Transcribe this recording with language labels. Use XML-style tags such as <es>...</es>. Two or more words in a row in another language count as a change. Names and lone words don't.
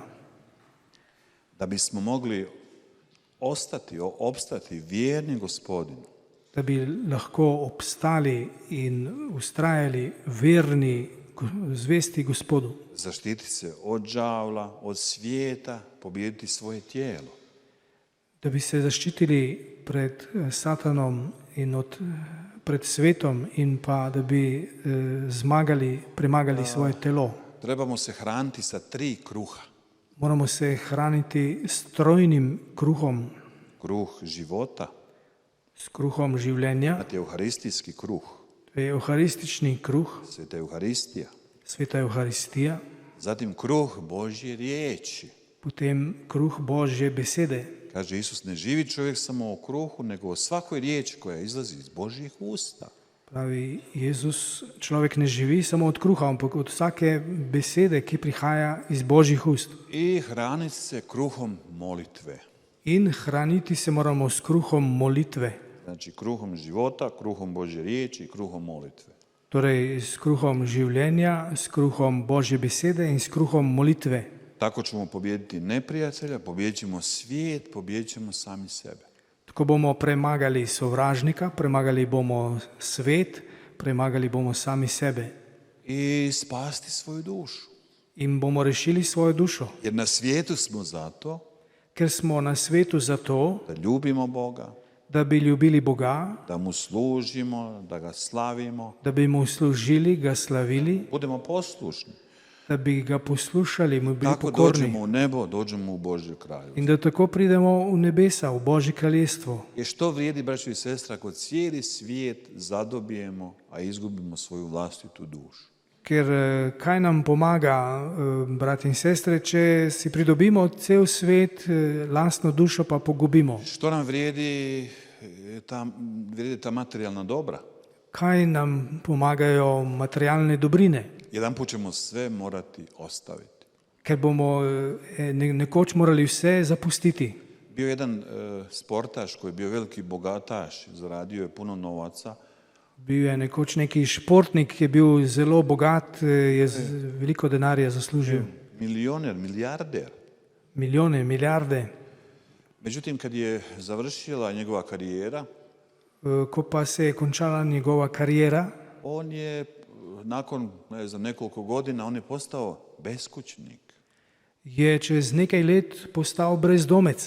<hr>Da bismo mogli opstati vjerni Gospodinu,</hr> <sl>da bi lahko obstali in ustrajali verni zvesti Gospodu,</sl> <hr>zaštititi se od đavla, od svijeta, pobijediti svoje tijelo.</hr> <sl>da bi se zaščitili pred Satanom in pred svetom in pa da bi premagali svoje telo.</sl> <hr>Trebamo se hraniti sa 3 kruha.</hr> <sl>Moramo se hraniti s trojnim kruhom,</sl> <hr>Kruh života,</hr> <sl>s kruhom življenja,</sl> <hr>imate euharistijski kruh,</hr> <sl>to je euharistični kruh,</sl> <hr>sveta euharistija.</hr> <sl>sveta Euharistija,</sl> <hr>Zatim kruh Božje riječi.</hr> <sl>potem kruh Božje besede.</sl> <hr>Kaže Isus, ne živi čovjek samo o kruhu, nego o svakoj riječi koja izlazi iz Božjih usta.</hr> <sl>Pravi Jezus, človek ne živi samo od kruha, ampak od vsake besede, ki prihaja iz Božjih ust.</sl> <hr>I hraniti se kruhom molitve.</hr> <sl>In hraniti se moramo s kruhom molitve,</sl> <hr>Znači kruhom života, kruhom Božje riječi i kruhom molitve.</hr> <sl>torej s kruhom življenja, s kruhom Božje besede in s kruhom molitve.</sl> <hr>Tako ćemo pobijediti neprijatelja, pobijedit ćemo svijet, pobijedit ćemo sami sebe.</hr> <sl>Tako bomo premagali sovražnika, premagali bomo svet, premagali bomo sami sebe</sl> <hr>I spasti svoju dušu.</hr> <sl>in bomo rešili svojo dušo.</sl> <hr>Jer na svijetu smo zato</hr> <sl>Ker smo na svetu zato,</sl> <hr>da ljubimo Boga,</hr> <sl>da bi ljubili Boga,</sl> <hr>da mu služimo, da ga slavimo,</hr> <sl>da bi mu služili, ga slavili,</sl> <hr>budemo poslušni.</hr> <sl>da bi ga poslušali, mu bili</sl> <hr>Kako</hr> <sl>pokorni</sl> <hr>dođemo u nebo, dođemo u Božje kraju.</hr> <sl>in da tako pridemo v nebesa, v Božje kraljestvo.</sl> <hr>I što vrijedi, braćo i sestra, ako cijeli svijet zadobijemo, a izgubimo svoju vlastitu dušu?</hr> <sl>Ker kaj nam pomaga, brati in sestre, če si pridobimo cel svet, lastno dušo pa pogubimo?</sl> <hr>Što nam vrijedi ta materijalna dobra?</hr> <sl>Kaj nam pomagajo materialne dobrine?</sl> <hr>Jedan put ćemo sve morati ostaviti.</hr> <sl>Ker bomo nekoč morali vse zapustiti.</sl> <hr>Bio jedan sportaš koji je bio veliki bogataš, zaradio je puno novaca.</hr> <sl>Bil je nekoč neki športnik, ki je bil zelo bogat, je veliko denarja zaslužil.</sl> <hr>Milioner, milijarder.</hr> <sl>Milijone, milijarde.</sl> <hr>Međutim, kad je završila njegova karijera,</hr> <sl>Ko pa se je končala njegova karijera,</sl> <hr>on je nakon, ne znam, nekoliko godina, on je postao beskućnik.</hr> <sl>je čez nekaj let postal brezdomec.</sl>